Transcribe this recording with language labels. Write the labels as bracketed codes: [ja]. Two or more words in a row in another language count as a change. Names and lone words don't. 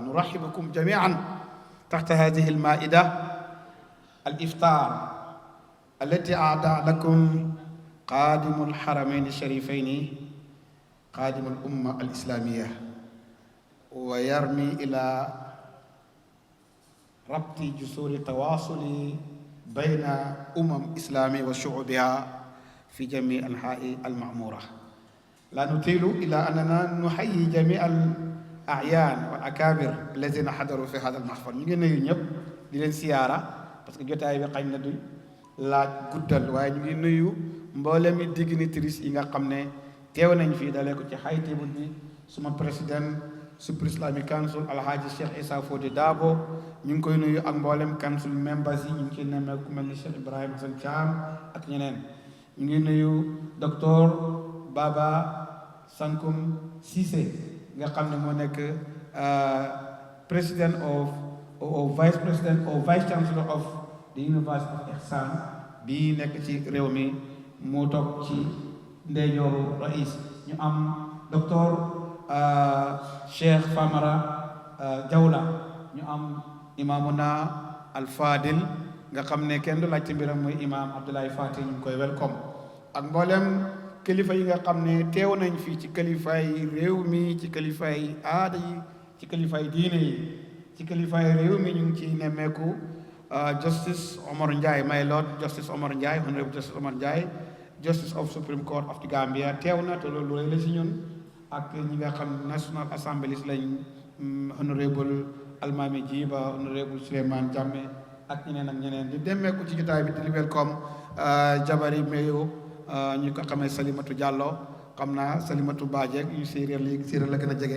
[ar] نرحبكم جميعا تحت هذه المائدة الإفطار التي أعدى لكم قادم الحرمين الشريفين، قادم الأمة الإسلامية، ويرمي إلى ربط جسور التواصل بين إسلامية وشعوبها في جميع أنحاء المعمورة. لا نطيل إلى أننا نحيي جميع الأعيان والأكابر الذين حضروا في هذا المحفل. [wo] ñu ngi nuyu ñëpp di leen siyaara [fr] parce que [wo] jotaay bi xañ na du laaj guddal, waaye ñu ngi nuyu mboolemi dignitaires yi nga xam ne teew nañ fii dalee ko ci [en] high table [wo] bi suma président Supreme Islamic Council Alhaji Cheikh Issa Fodi Dabo, ñu ngi koy nuyu ak mboolem [en] council members [wo] yi, ñu ngi ciy nemmeeku ku mel ni Cheikh Ibrahima Hassan Thiam ak ñeneen. ñu ngi nuyu docteur Baba Sankum Cissé nga xam ne moo nekk [en] president or vice president or vice chancellor of the University of Ihsan [wo] bi nekk ci réew mi, moo toog ci ndeyjooru rais. ñu am docteur Cheikh Famara Jawla, ñu am imaamuna Al Fadil nga xam ne kenn du laajte mbiram muy imaam Abdoulaye Fati, ñu ngi koy welcome, ak mboolem kilifa yi nga xam ne teew nañ fii, ci kilifaay réew mi, ci kilifaay aada yi, ci kilifaay diine yi, ci kilifaay réew mi. ñu ngi ciy nemmeeku Justice Omar Njie, [en] my Lord Justice Omar Njie, Honorable Justice Omar Njie, Justice of Supreme Court of the Gambia [wo] teew na, te loolu rëy la si ñun, ak ñi nga xam National Assembly lañ, Honorable Almami Jiba, Honorable Souleymane Jammeh ak ñeneen di demmeeku ci jotaay bi di welcome jabari mayo ñu ko xamee Salimatu Diallo, xam naa Salimatu Badje yu séeréer la gën a jege.